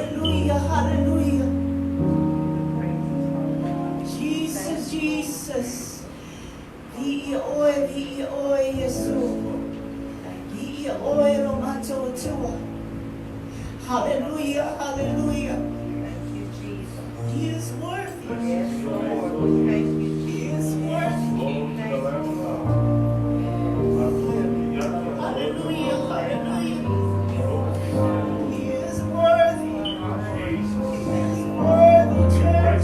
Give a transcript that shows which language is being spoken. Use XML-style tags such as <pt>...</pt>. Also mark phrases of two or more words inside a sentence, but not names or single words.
<en>Hallelujah, hallelujah. Jesus, Jesus.</en> <sm>Vi oi, Yesu. Vi oi, Romato Tua.</sm> <en>Hallelujah, hallelujah. Thank you, Jesus. He is worthy. Yes, Lord. Thank you, He Jesus. is worthy. Thank you, Lord. Hallelujah, hallelujah. He is worthy. He is worthy, church.</en>